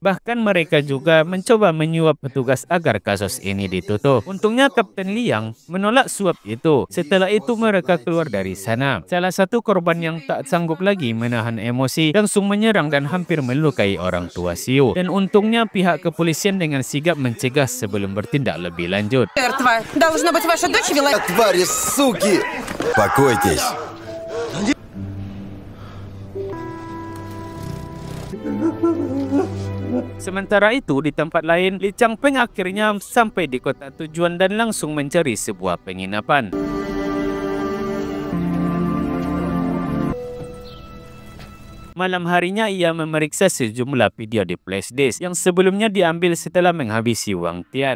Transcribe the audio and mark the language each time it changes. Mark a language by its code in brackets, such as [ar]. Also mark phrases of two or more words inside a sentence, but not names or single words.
[id] Bahkan mereka juga mencoba menyuap petugas agar kasus ini ditutup. Untungnya Kapten Liang menolak suap itu. Setelah itu mereka keluar dari sana. Salah satu korban yang tak sanggup lagi menahan emosi langsung menyerang dan hampir melukai orang tua Xiu. Dan untungnya pihak kepolisian dengan sigap mencegah sebelum bertindak lebih lanjut. [ru] Должно быть, ваша дочь вела... Твари, суки! Покойтесь! [id] Sementara itu, di tempat lain, Li Changpeng akhirnya sampai di kota tujuan dan langsung mencari sebuah penginapan. Malam harinya ia memeriksa sejumlah video di flashdisk yang sebelumnya diambil setelah menghabisi Wang Tian.